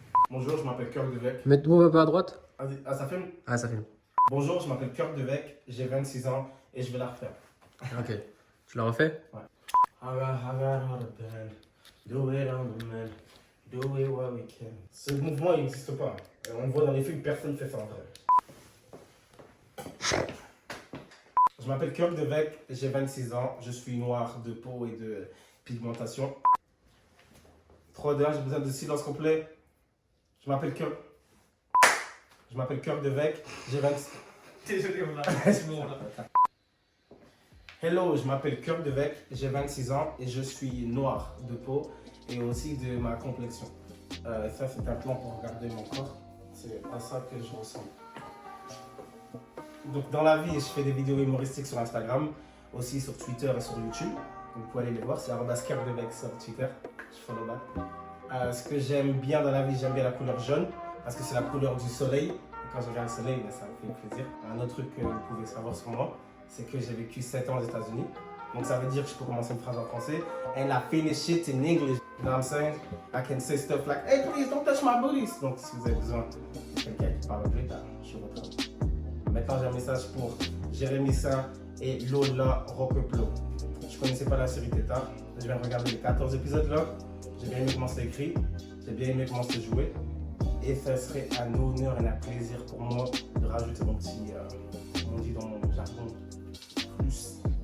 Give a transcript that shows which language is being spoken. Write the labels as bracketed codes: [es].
[fr] Bonjour, je m'appelle Kirk Devec. Mets-toi un peu à droite. Ah, ça filme? Ah, ça filme. Bonjour, je m'appelle Kirk Devec, j'ai 26 ans et je vais la refaire. Ok. Tu l'as refait? Ouais. [en] I got on the band, do it on the man, do it while we can. [fr] Ce mouvement, il n'existe pas. On voit dans les films, personne ne fait ça en vrai. Je m'appelle Kirk Devec, j'ai 26 ans, je suis noir de peau et de pigmentation. 3-2-1, j'ai besoin de silence complet. Je m'appelle Kirk Devec, j'ai 26 ans. Désolé, on a. Hello, je m'appelle Kirk Devec, j'ai 26 ans et je suis noir de peau et aussi de ma complexion. Ça, c'est un plan pour regarder mon corps. C'est à ça que je ressemble. Donc, dans la vie, je fais des vidéos humoristiques sur Instagram, aussi sur Twitter et sur YouTube. Vous pouvez aller les voir, c'est @KirkDevec sur Twitter. Je follow back. Ce que j'aime bien dans la vie, j'aime bien la couleur jaune parce que c'est la couleur du soleil. Et quand je regarde le soleil, ça me fait plaisir. Un autre truc que vous pouvez savoir sur moi, c'est que j'ai vécu 7 ans aux États-Unis. Donc ça veut dire que je peux commencer une phrase en français. [en] And I finish it in English. You know what I'm saying? I can say stuff like, hey please don't touch my booties. [fr] Donc si vous avez besoin de quelqu'un qui parle anglais, je suis votre homme. Maintenant j'ai un message pour Jérémy Saint et Lola Roqueplo. Je connaissais pas la série Tétard. Je viens de regarder les 14 épisodes là. J'ai bien aimé comment c'est écrit. J'ai bien aimé comment c'est joué. Et ça serait un honneur et un plaisir pour moi de rajouter mon petit, on dit dans mon jargon, plus.